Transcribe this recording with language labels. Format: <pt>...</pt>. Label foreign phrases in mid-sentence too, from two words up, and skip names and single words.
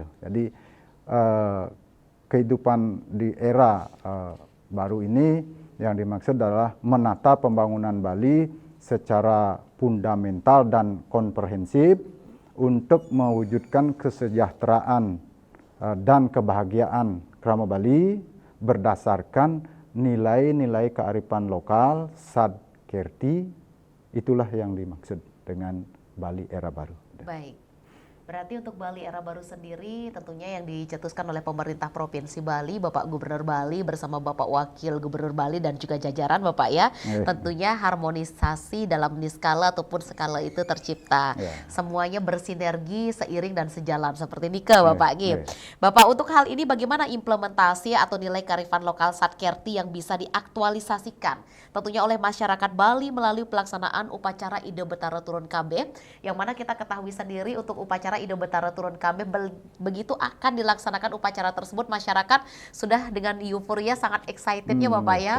<id>Jadi kehidupan di era baru ini yang dimaksud adalah menata pembangunan Bali secara fundamental dan komprehensif untuk mewujudkan kesejahteraan dan kebahagiaan Krama Bali berdasarkan nilai-nilai kearifan lokal Sadkerti. Itulah yang dimaksud dengan Bali era baru. Baik. Berarti untuk Bali era baru sendiri tentunya yang dicetuskan oleh pemerintah Provinsi Bali, Bapak Gubernur Bali bersama Bapak Wakil Gubernur Bali dan juga jajaran Bapak ya. Tentunya harmonisasi dalam niskala ataupun skala itu tercipta. Semuanya bersinergi, seiring dan sejalan seperti Nika Bapak Gim. Bapak, untuk hal ini bagaimana implementasi atau nilai kearifan lokal Sadkerti yang bisa diaktualisasikan tentunya oleh masyarakat Bali melalui pelaksanaan upacara Ida Betara Turun KB, yang mana kita ketahui sendiri untuk upacara Ida Betara Turun KB begitu akan dilaksanakan upacara tersebut, masyarakat sudah dengan euforia sangat excitednya Bapak ya.</id>